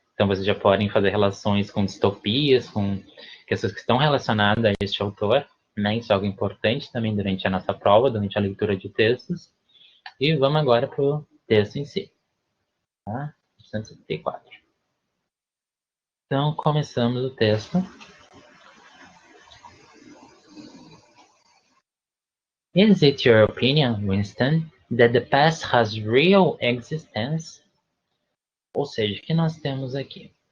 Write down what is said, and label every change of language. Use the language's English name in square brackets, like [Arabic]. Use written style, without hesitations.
[Portuguese] Então, vocês já podem fazer relações com distopias, com questões que estão relacionadas a este autor, né? Isso é algo importante também durante a nossa prova, durante a leitura de textos. E vamos agora para o texto em si. Tá? 174. Então, começamos o texto. [English] Is it your opinion, Winston, that the past has real existence? [Portuguese] Ou seja, o que nós temos aqui?